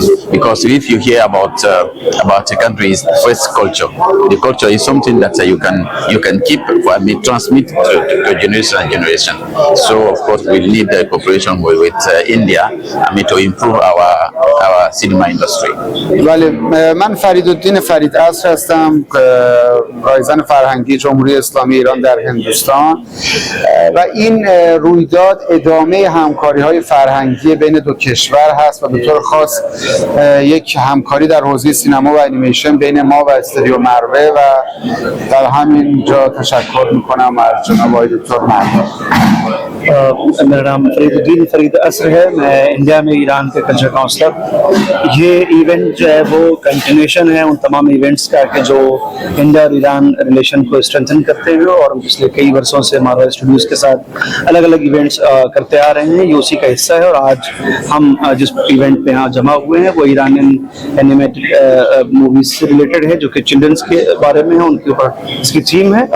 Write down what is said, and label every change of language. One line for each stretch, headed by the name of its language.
English: Because if you hear about a country's first culture, the culture is something that you can keep, transmit to generation and generation. So of course we need the cooperation with India to improve our cinema industry.
Persian: بله، من فریدالدین فرید عصر هستم، رایزن فرهنگی جمهوری اسلامی ایران در هندوستان، و این رویداد ادامه همکاری‌های فرهنگی بین دو کشور هست و به طور خاص یک همکاری در حوزه سینما و انیمیشن بین ما و استودیو مروه، و در همین جا تشکر میکنم از جناب آقای دکتر مروه.
Hindi: मेरा नाम फरीदुद्दीन फरीद असर है। मैं India में Iran के culture counsellor. ये event जो है वो कंटिन्यूशन है उन तमाम इवेंट्स का कि जो इंडिया और ईरान रिलेशन को स्ट्रेंथन करते हुए और पिछले कई वर्षों से मारवा स्टूडियोज़ के साथ अलग अलग इवेंट्स करते आ रहे हैं, ये उसी का हिस्सा है। और आज हम जिस इवेंट पे यहाँ जमा हुए हैं वो ईरानियन एनिमेटेड मूवीज से रिलेटेड है, जो कि चिल्ड्रंस के बारे में है, उनके ऊपर इसकी थीम है।